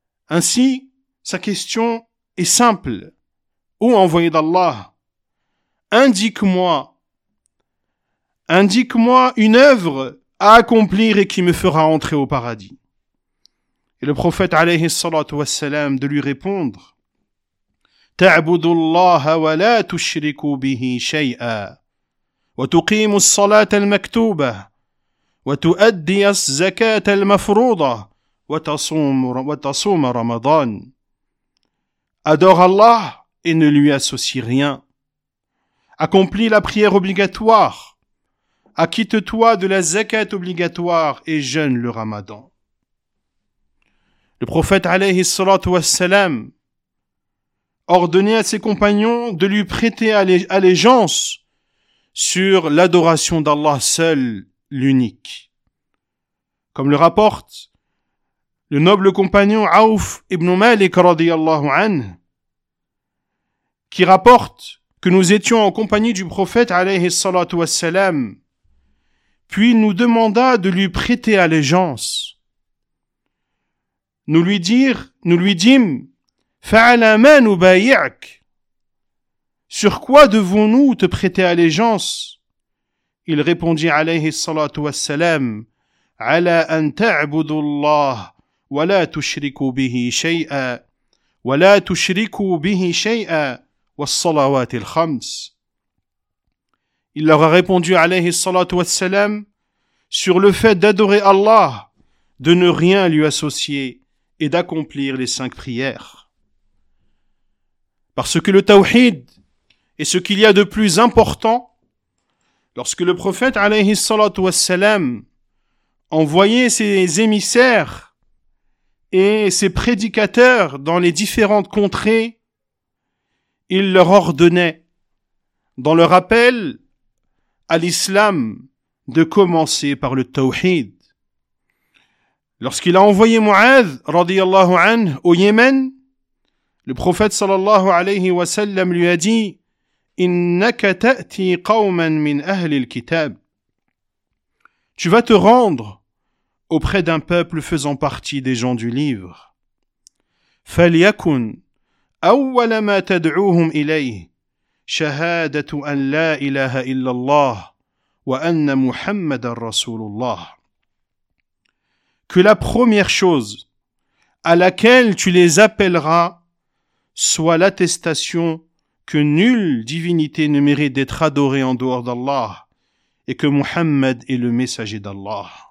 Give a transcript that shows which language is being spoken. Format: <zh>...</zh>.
<fr>Ainsi, sa question est simple. Ô envoyé d'Allah, indique-moi une œuvre à accomplir et qui me fera entrer au paradis. Et le prophète alayhi salatu wassalam de lui répondre:</fr> <ar>تعبد الله ولا تشرك به شيئا وتقيم الصلاة المكتوبة وتؤدي الزكاة المفروضة وتصوم رمضان.</ar> <fr>Adore Allah et ne lui associe rien. Accomplis la prière obligatoire. Acquitte-toi de la zakat obligatoire et jeûne le ramadan. Le prophète alayhi salatu wassalam ordonnait à ses compagnons de lui prêter allégeance sur l'adoration d'Allah seul, l'unique. Comme le rapporte le noble compagnon Auf ibn Malik radiyallahu anhu, qui rapporte que nous étions en compagnie du prophète alayhi salatu wassalam, puis nous demanda de lui prêter allégeance. Nous lui dîmes,</fr> <ar>فَعَلَى مَا نُبَايِعْكَ.</ar> <fr>Sur quoi devons-nous te prêter allégeance? Il répondit</fr> <ar>alayhi salatu wassalam, عَلَى أَن تَعْبُدُ اللَّهِ وَلَا تُشْرِكُ بِهِ شَيْئًا وَلَا تُشْرِكُ بِهِ شَيْئًا والصلوات الخمس.</ar> <fr>Il leur a répondu alayhi salatu wassalam sur le fait d'adorer Allah, de ne rien lui associer et d'accomplir les cinq prières. Parce que le tawhid est ce qu'il y a de plus important, lorsque le prophète alayhi salatu wassalam envoyait ses émissaires et ses prédicateurs dans les différentes contrées, il leur ordonnait, dans leur appel à l'islam, de commencer par le tawhid. Lorsqu'il a envoyé Mu'adh, radiyallahu anhu, au Yémen, le prophète sallallahu alayhi wa sallam lui a dit, «</fr> <ar>Innaka ta'ti qawman min ahli al-kitab.</ar> <fr>» Tu vas te rendre auprès d'un peuple faisant partie des gens du livre.</fr> <ar>« Falyakun » أول ما تدعوهم إليه شهادة أن لا إله إلا الله وأن محمد رسول الله.</ar> <fr>Que la première chose à laquelle tu les appelleras soit l'attestation que nulle divinité ne mérite d'être adorée en dehors d'Allah et que Muhammad est le messager d'Allah.</fr>